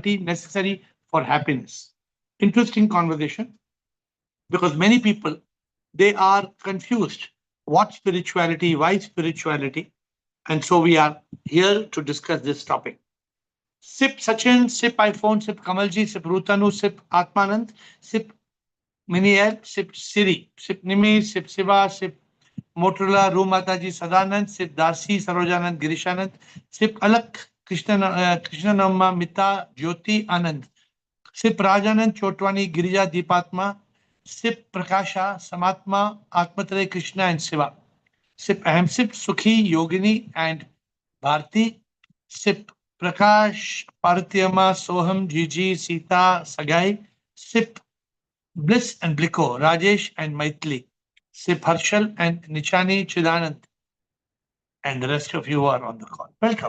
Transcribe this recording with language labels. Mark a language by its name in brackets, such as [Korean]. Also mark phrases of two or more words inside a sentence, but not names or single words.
[English] spirituality necessary for happiness? Interesting conversation, because many people, they are confused. What spirituality? Why spirituality? And so we are here to discuss this topic. Sip Sachin, sip iPhone, sip Kamalji, sip Rutanu, sip Atmanand, sip Minier, sip Siri, sip Nimi, sip Siva, sip Motorola, Ru Mataji Sadanand, sip Darcy, Sarojanand, Girishanand, sip Alak, Krishnanamma, Mita, Jyoti, Anand, sip Rajanand, Chotwani, Girija, Deepatma, sip Prakasha, Samatma, Atmatre, Krishna, and Siva. Sip Aham, sip Sukhi, Yogini, and Bharti, sip Prakash, Parthyama, Soham, Gigi, Sita, Sagai, sip Bliss and Bliko, Rajesh and Maitli, sip Harshal and Nichani Chidanand, and the rest of you are on the call. Welcome.